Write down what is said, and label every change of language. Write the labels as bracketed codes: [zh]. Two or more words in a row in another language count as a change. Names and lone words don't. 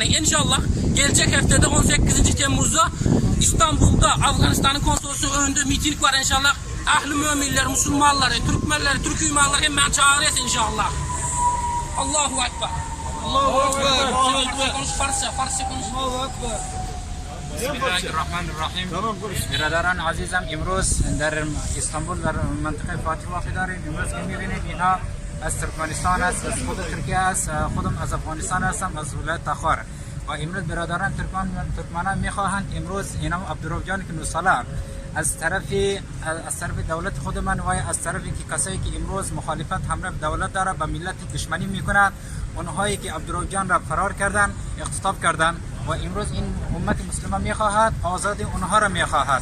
[tr] İnşallah gelecek haftada 18. Temmuz'da İstanbul'da Afganistan'ın konsolosu önünde miting var inşallah. Ahli müminler, Müslümanları, Türkmenleri, Türk imanları hemen çağırırız inşallah. [ar] الله أكبر. الله أكبر. الله أكبر. [tr] Konuş Farsça konuş. [ar] الله أكبر. Bismillahirrahmanirrahim. [fa] برادران عزیزم امروز در استانبول در منطقه فاتح واقع داریم. امروز که می‌بینید اینها از ترکمنستان است، از خود ترکیه است، خودم از افغانستان هستم، از ولایت تخار. و امروز برادران ترکمنان می‌خواهند امروز اینم عبدالرحجان که نوسالار از طرف دولت خود من و از طرفی که کسایی که امروز مخالفت همراه دولت داره به ملت دشمنی میکنند، اونهایی که عبدالرحجان را فرار کردن، اغتصاب کردن و امروز این امت مسلمه میخواهد آزادی اونها را میخواهد.